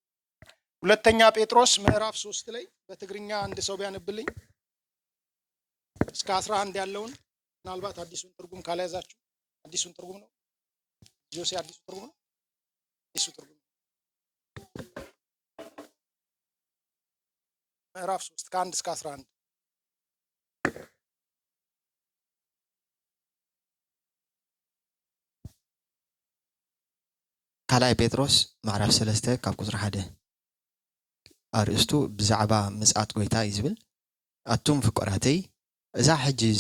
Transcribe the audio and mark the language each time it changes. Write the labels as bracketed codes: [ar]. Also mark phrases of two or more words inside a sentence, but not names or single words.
[am] ሁለተኛ ጴጥሮስ ምዕራፍ 3 ላይ በትግርኛ አንድ ሰው ቢያነብልኝ እስከ 11 ያለውን። ምናልባት አዲሱን ትርጉም ካልያዛችሁ አዲሱን ትርጉም ነው ጆሴ፣ አዲሱ ትርጉም ነው። አዲሱ ትርጉም ምዕራፍ 3 ከ1 እስከ 11። [ti] ካልኣይ ጴጥሮስ ምዕራፍ 3 ካብ ቁፅሪ 1 ኣርእስቱ ብዛዕባ ምጽኣት ጎይታ እዩ ዝብል። ኣቱም ፍቁራተይ እዛ ሕጂ